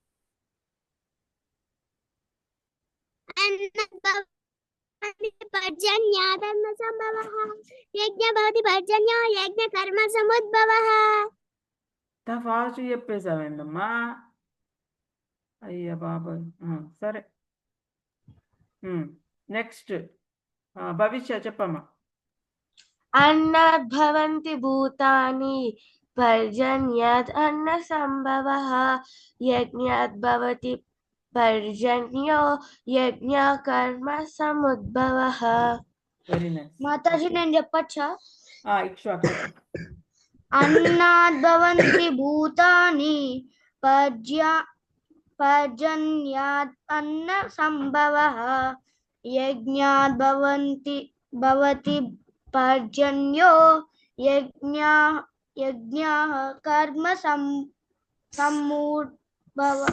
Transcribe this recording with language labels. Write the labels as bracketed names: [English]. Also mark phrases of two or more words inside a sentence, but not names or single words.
[Sanskrit] పర్జన్యాదన్న సంభవః యజ్ఞ భవతి పర్జన్యో యజ్ఞ కర్మ సముద్భవః. [Telugu] ఇంత ఫాస్ట్ చెప్పేసావేందమ్మా? అయ్యా బాబాయ్. సరే. నెక్స్ట్ భవిష్య చెప్పమ్మా. [Sanskrit] अन्नात् भवन्ति भूतानि पर्जन्यात् अन्नसम्भवः यज्ञात् भवति पर्जन्यो यज्ञकर्म समुद्भवः। [English] Very nice. [Telugu] మాతాజీ నేను చెప్పచ్చా? ఇక్ష్వాకు. [Sanskrit] అన్నాద్ భవంతి భూతాని పర్జన్యాత్ అన్న సంభవః యజ్ఞాత్ భవతి పర్జన్యో యజ్ఞః కర్మ సముద్భవః.